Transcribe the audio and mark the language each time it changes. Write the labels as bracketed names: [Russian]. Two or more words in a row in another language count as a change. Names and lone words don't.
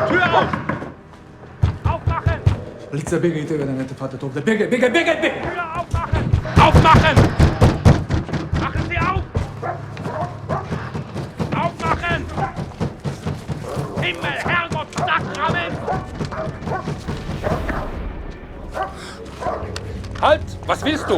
[Croatian] Lice, běgejte, da ne te fate ovde. Běgej, běgej, běgej, běgej! [German] Aufmachen! Machen Sie auf! Aufmachen! Himmel, Herrgott, Sakramen! Halt! Was willst du?